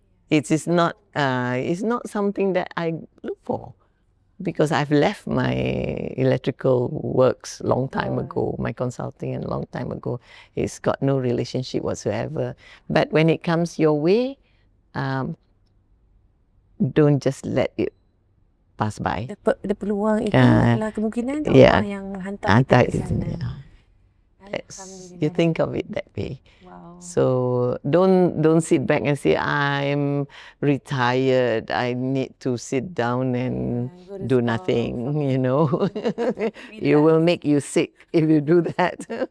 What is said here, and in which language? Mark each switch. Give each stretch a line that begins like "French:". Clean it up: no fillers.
English: It's not something that I look for, because I've left my electrical works long time ago, my consulting a long time ago. It's got no relationship whatsoever. But when it comes your way, don't just let it pass by.
Malay: The peluang itu adalah kemungkinan Allah yang hantar kita ke sana.
English: You think of it that way. Wow. So don't sit back and say I'm retired. I need to sit down and do nothing. You know, you will make you sick if you do that.